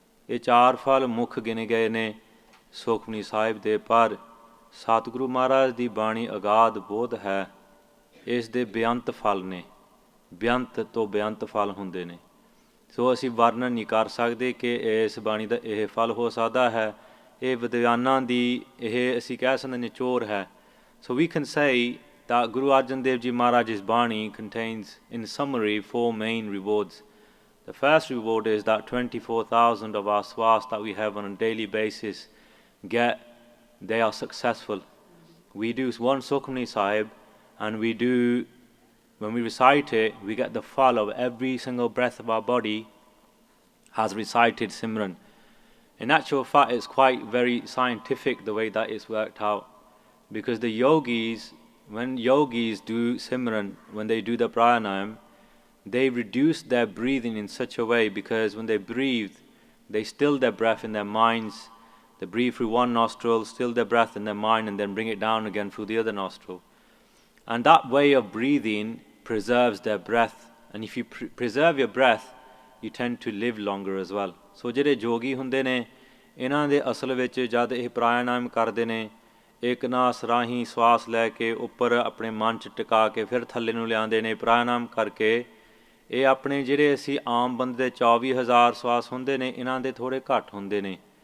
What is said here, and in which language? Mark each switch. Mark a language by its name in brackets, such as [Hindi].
[Punjabi] ਇਹ 4 ਫਲ ਮੁੱਖ ਗਿਣੇ ਗਏ ਨੇ ਸੁਖਮਨੀ ਸਾਹਿਬ ਦੇ, ਪਰ ਸਤਿਗੁਰੂ ਮਹਾਰਾਜ ਦੀ ਬਾਣੀ ਅਗਾਧ ਬੋਧ ਹੈ. ਇਸ ਦੇ ਬੇਅੰਤ ਫਲ ਨੇ, ਬੇਅੰਤ ਤੋਂ ਬੇਅੰਤ ਫਲ ਹੁੰਦੇ ਨੇ. ਸੋ ਅਸੀਂ ਵਰਣਨ ਨਹੀਂ ਕਰ ਸਕਦੇ ਕਿ ਇਸ ਬਾਣੀ ਦਾ ਇਹ ਫਲ ਹੋ ਸਕਦਾ ਹੈ. ਇਹ ਵਿਦਵਾਨਾਂ ਦੀ ਇਹ ਅਸੀਂ ਕਹਿ ਸਕਦੇ ਨਿਚੋੜ ਹੈ. [English] So we can say that Guru Arjan Dev Ji Maharaj's Bani contains, in summary, 4 main rewards. The first reward is that 24,000 of our swas that we have on a daily basis they are successful. We do one Sukhmani Sahib, and when we recite it, we get the fall of every single breath of our body has recited Simran. In actual fact, it's quite very scientific the way that it's worked out. Because the yogis, when yogis do Simran, when they do the pranayam, they reduce their breathing in such a way, because when they breathe, they still their breath in their minds. They breathe through one nostril, still their breath in their mind, and then bring it down again through the other nostril. And that way of breathing preserves their breath. And if you preserve your breath, you tend to live longer as well. [Punjabi] So ਜਿਹੜੇ ਜੋਗੀ ਹੁੰਦੇ ਨੇ ਇਹਨਾਂ ਦੇ ਅਸਲ ਵਿੱਚ ਜਦ ਇਹ ਪ੍ਰਾਣਾਯਾਮ ਕਰਦੇ ਨੇ, ਇੱਕ ਨਾਸ ਰਾਹੀਂ ਸਵਾਸ ਲੈ ਕੇ ਉੱਪਰ ਆਪਣੇ ਮਨ 'ਚ ਟਿਕਾ ਕੇ ਫਿਰ ਥੱਲੇ ਨੂੰ ਲਿਆਉਂਦੇ ਨੇ ਪ੍ਰਾਣਾਯਾਮ ਕਰਕੇ. ਇਹ ਆਪਣੇ ਜਿਹੜੇ ਅਸੀਂ ਆਮ ਬੰਦੇ ਦੇ 24,000 ਸਵਾਸ ਹੁੰਦੇ ਨੇ ਇਹਨਾਂ ਦੇ ਥੋੜ੍ਹੇ ਘੱਟ ਹੁੰਦੇ ਨੇ.